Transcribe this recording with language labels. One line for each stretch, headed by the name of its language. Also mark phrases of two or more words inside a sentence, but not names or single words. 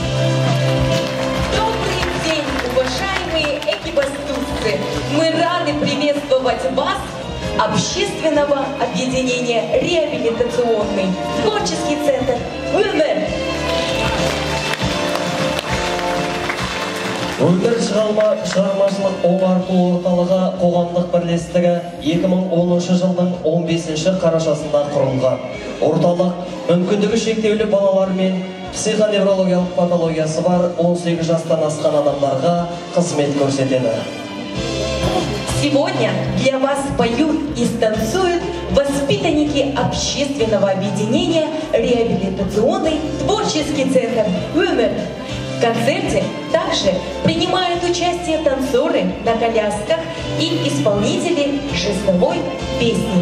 Russian: Добрый день, уважаемые экибастузцы! Мы рады приветствовать вас, общественного объединения «Реабилитационный творческий центр УМР».
Kazakh: Өмір шығармашылық оңалту орталығы қоғамдық бірлестігі 2010 жылдың 15 қарашасында құрылған. Орталық мүмкіндігі шектеулі балалар мен психоневрологиялық патологиясы бар 18 жастан асқан адамдарға қызмет көрсетеді.
Russian: Сегодня для вас поют и станцуют воспитанники общественного объединения «Реабилитационный творческий центр УМР». В концерте также принимают участие танцоры на колясках и исполнители жестовой песни.